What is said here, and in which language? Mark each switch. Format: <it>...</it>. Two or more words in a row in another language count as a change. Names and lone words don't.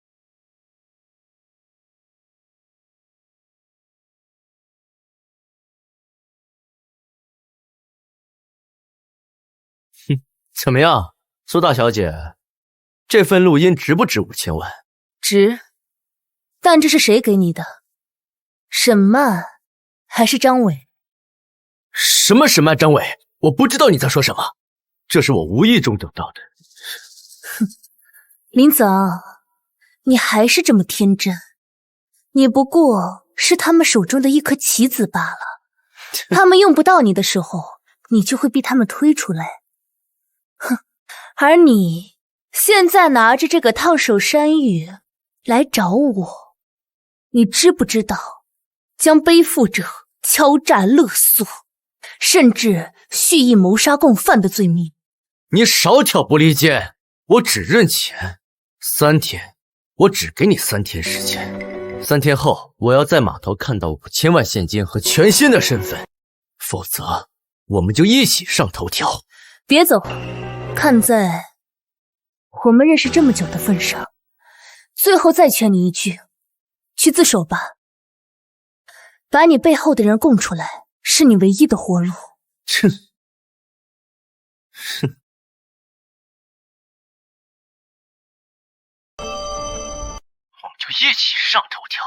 <zh>哼，怎麼樣，蘇大小姐，這份錄音值不值5000萬？值，但這是誰給你的？沈曼還是張偉？什麼沈曼張偉？我不知道你在說什麼，這是我無意中得到的。哼，林子昂，你還是這麼天真，你不過是他們手中的一顆棋子罷了。他們用不到你的時候，你就會被他們推出來。哼，而你現在拿着這個燙手山芋來找我，你知不知道將背負着敲詐勒索，甚至蓄意謀殺共犯的罪名？你少挑撥離間，我只認錢。3天，我只給你3天時間。3天後，我要在碼頭看到5000萬現金和全新的身份，否則我們就一起上頭條。別走，看在我們認識這麼久的份上，最後再勸你一句，去自首吧。把你背後的人供出來，是你唯一的活路。哼，哼。我們就一起上頭條。</zh>